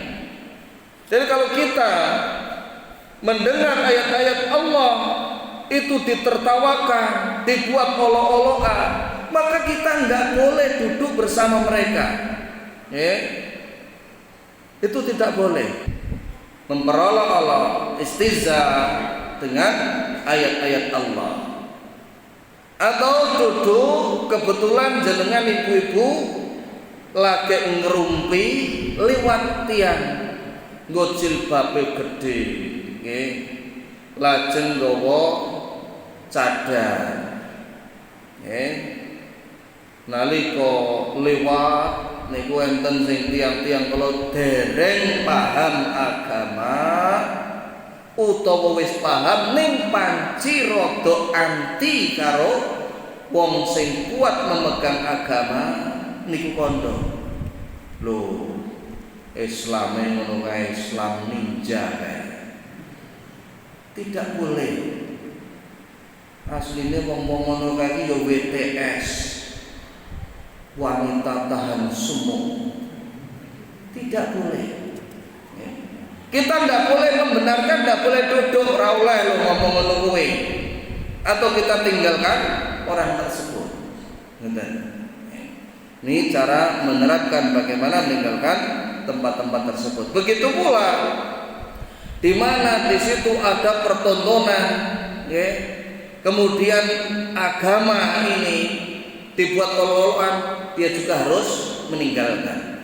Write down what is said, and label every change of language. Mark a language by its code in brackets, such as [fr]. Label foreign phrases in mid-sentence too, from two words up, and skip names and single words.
[id] Jadi kalau kita mendengar ayat-ayat Allah itu ditertawakan, dibuat olok-olokan, maka kita nggak boleh duduk bersama mereka. Itu tidak boleh. Memperolok-olok, istihza dengan ayat-ayat Allah. Atau duduk kebetulan [jv] jenengan ibu-ibu lagi ngerumpi liwat tiang, nggo jilbabe gedhe, lajeng nggawa cadar, nalika liwat niku enten sing tiang-tiang kalau dereng paham agama utawa wis paham ning panci rada anti karo wong sing kuat [id] memegang agama [jv] niku kandha. Lho, Islame ngono kae, Islam ninja kae. [id] Tidak boleh. [jv] Asline wong-wong ngono kae ya WTS. [id] Wanita tahan sumuk. Tidak boleh. Kita tidak boleh membenarkan, tidak boleh duduk [jv] ora oleh lo ngomong ngono kuwi. [id] Atau kita tinggalkan orang tersebut. Ini cara menerapkan bagaimana meninggalkan tempat-tempat tersebut. Begitu pula di mana di situ ada pertontonan, kemudian agama ini dibuat olok-olokan, dia juga harus meninggalkan.